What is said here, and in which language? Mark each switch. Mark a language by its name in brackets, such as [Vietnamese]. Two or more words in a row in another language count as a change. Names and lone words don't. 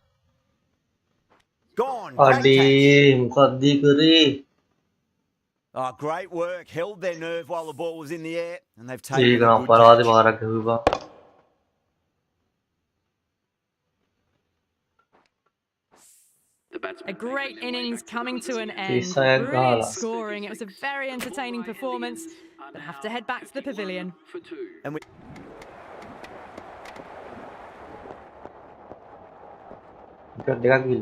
[English] Gone. [Sinhala] අඩේ මොකක්ද කරේ? [English] Oh, great work. Held their nerve while the ball was in the air, and they've taken [Sinhala] ඒක [English] a [Sinhala] නම් [English] good [Sinhala] පරාදේ [English] catch. [Sinhala] මාරක් ගහුවා. [English] A great innings coming to an end. Isaiah Brilliant Gala. scoring. It was a very entertaining performance, but have to head back to the pavilion. And we [Sinhala] විකට් දෙකක් ගිල්ලා.